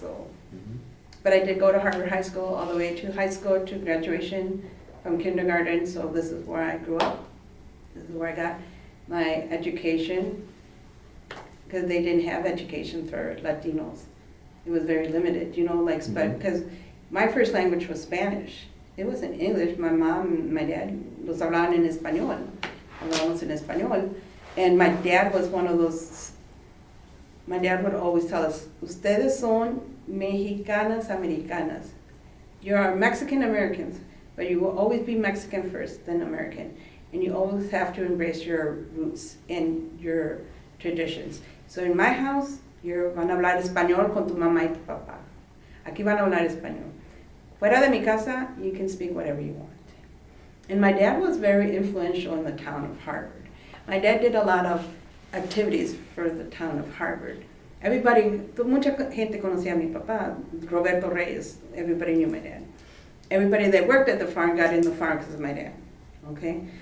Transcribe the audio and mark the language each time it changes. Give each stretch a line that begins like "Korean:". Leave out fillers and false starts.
English: So, but I did go to Harvard High School all the way to high school to graduation from kindergarten. So this is where I grew up. This is where I got my education because they didn't have education for Latinos. It was very limited, you know, like because my first language was Spanish. It wasn't English. My mom and my dad
Spanish: los hablaban en español. Hablábamos en español.
English: And my dad was one of those, my dad would always tell us,
Spanish: ustedes son mexicanas americanas.
English: You are Mexican Americans, but you will always be Mexican first, then American. And you always have to embrace your roots and your traditions. So in my house, you're
Spanish: van a hablar español con tu mamá y tu papá. Aquí van a hablar español. Fuera de mi casa,
English: you can speak whatever you want. And my dad was very influential in the town of Harvard. My dad did a lot of activities for the town of Harvard.
Spanish: Mucha gente conocía a mi papá, Roberto Reyes,
English: everybody knew my dad. Everybody that worked at the farm got in the farm because of my dad, okay?